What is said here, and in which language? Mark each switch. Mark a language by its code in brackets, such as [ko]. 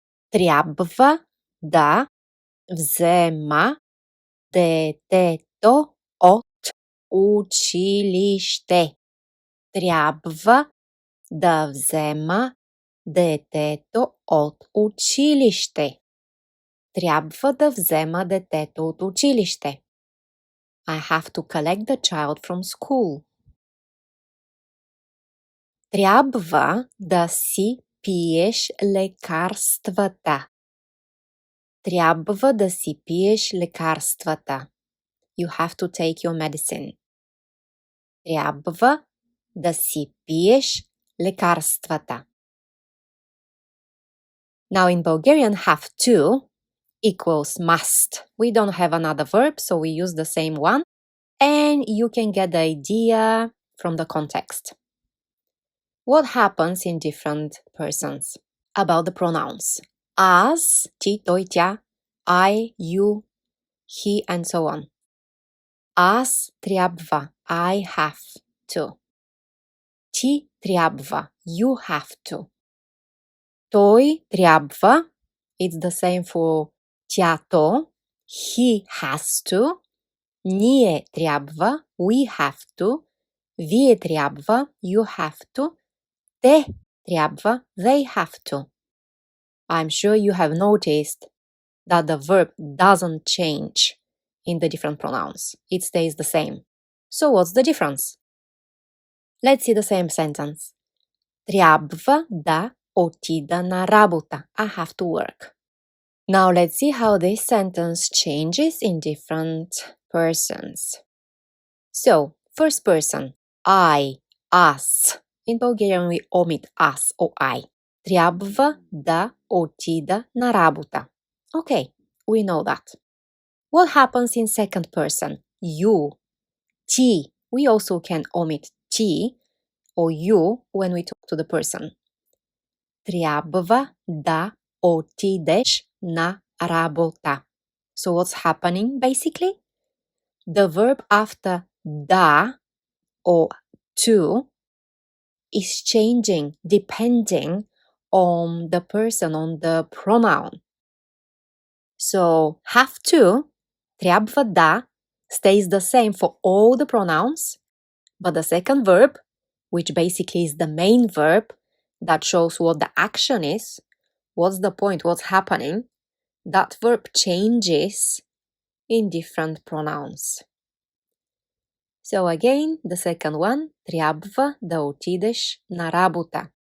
[bg] Трябва да взема детето от училище. Трябва да взема детето от училище. Трябва да взема детето от училище. [en] I have to collect the child from school. [bg] Трябва да си пиеш лекарствата. Трябва да си пиеш лекарствата. [en] You have to take your medicine. [bg] Трябва да си пиеш лекарствата. [en] Now in Bulgarian, have to equals must. We don't have another verb, so we use the same one. And you can get the idea from the context. What happens in different persons? About the pronouns. As, [bg] ти, той, тя, [en] I, you, he, and so on. [bg] Аз трябва, [en] I have to. [bg] Ти трябва, [en] you have to. [bg] Той трябва, [en] it's the same for тято, he has to. [bg] Ние трябва, [en] we have to. [bg] Вие трябва, [en] you have to. [bg] Те трябва, [en] they have to. I'm sure you have noticed that the verb doesn't change in the different pronouns. It stays the same. So what's the difference? Let's see the same sentence. [bg] Трябва да отида на работа. [en] I have to work. Now let's see how this sentence changes in different persons. So, first person, I, us. In Bulgarian we omit us or I. [bg] Трябва да отида на работа. [en] Okay, we know that. What happens in second person? You, ти. We also can omit ти or you when we talk to the person. [bg] Трябва да отидеш на работа. [en] So what's happening basically? The verb after да or to is changing depending on the person, on the pronoun. So have to, трябва да, stays the same for all the pronouns, but the second verb, which basically is the main verb that shows what the action is, what's the point, what's happening, that verb changes in different pronouns. So again, the second one, [bg] трябва да отидеш на работа.